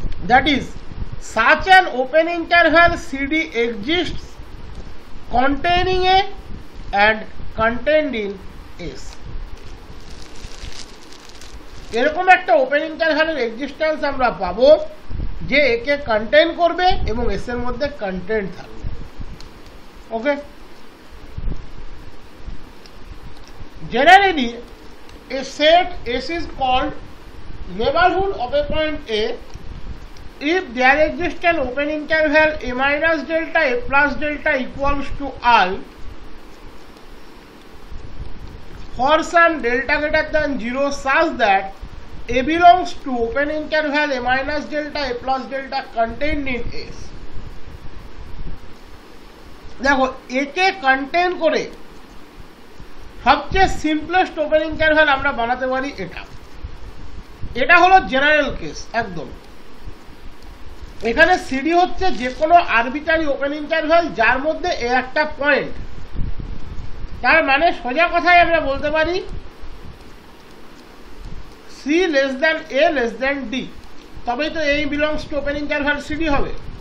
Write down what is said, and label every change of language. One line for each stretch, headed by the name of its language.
English: That is such an open interval CD exists containing A and contained in S.
Bangla: এরকম একটা open ইন্টারভ্যালের existence আমরা পাবো যে একে কন্টেইন করবে এবং এস এর মধ্যে কন্টেন্ট থাকবে।
English: Okay. Generally, a set S is called neighborhood of a point A if there exists an open interval A minus delta A plus delta equals to I for some delta greater than 0 such that A belongs to open interval A minus delta A plus delta contained in S.
Bangla: দেখো একে contain করে সবচেয়ে simplest open interval আমরা বানাতে পারি এটা হলো general case একদম। এখানে সিডি হচ্ছে যে কোনো আরবিট্রারি ওপেন ইন্টারভ্যাল যার মধ্যে এ একটা পয়েন্ট, তার মানে সোজা কথায় আমরা বলতে পারি
English: C less than A less than D,
Bangla: তবেই তো এই belongs to open interval CD হবে।